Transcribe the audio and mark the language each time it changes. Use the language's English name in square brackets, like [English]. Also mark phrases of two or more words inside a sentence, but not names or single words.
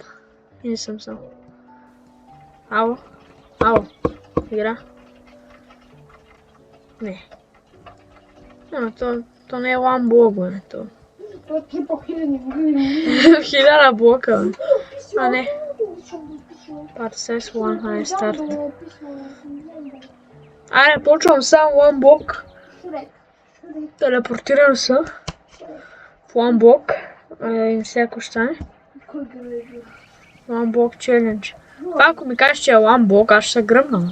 [Bulgarian] И не съм сам. Ало? Игра? Не. То не е One Block, бе. То е 3000 1000 блока, бе. Не. [English] Part 1, I start. [Bulgarian] Аре, почвам сам One Block. Телепортирам се в One Block. И всяко стане. One Block Challenge. Това ако ми кажеш, че е One Block, аз ще се гръмна.